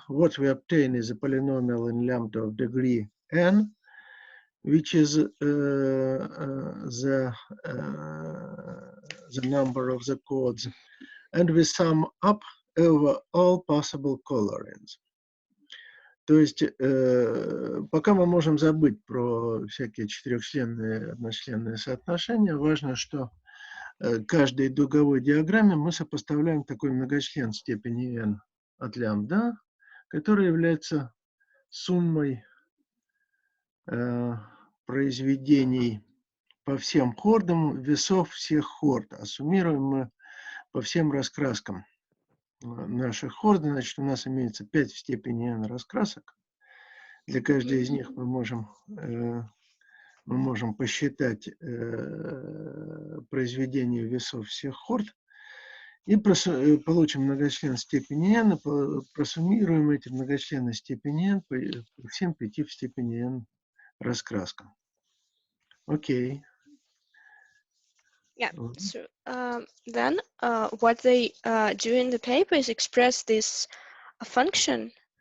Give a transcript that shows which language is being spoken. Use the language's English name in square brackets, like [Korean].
[English] What we obtain is a polynomial in lambda of degree n, which is the number of the chords, and we sum up over all possible colorings. [Russian] То есть пока мы можем забыть про всякие четырехчленные, одночленные соотношения, важно, что каждой дуговой диаграмме мы сопоставляем такой многочлен степени n от лямбда, который является суммой произведений по всем хордам, весов всех хорд, а суммируем мы по всем раскраскам наших хорд. Значит, у нас имеется 5 в степени n раскрасок. Для каждой из них мы можем посчитать произведение весов всех хорд и получим многочлен степени n, просуммируем эти многочлены степени n по всем 5 в степени n раскраскам. Окей. [English] Yeah, so then what they do in the paper is express this function.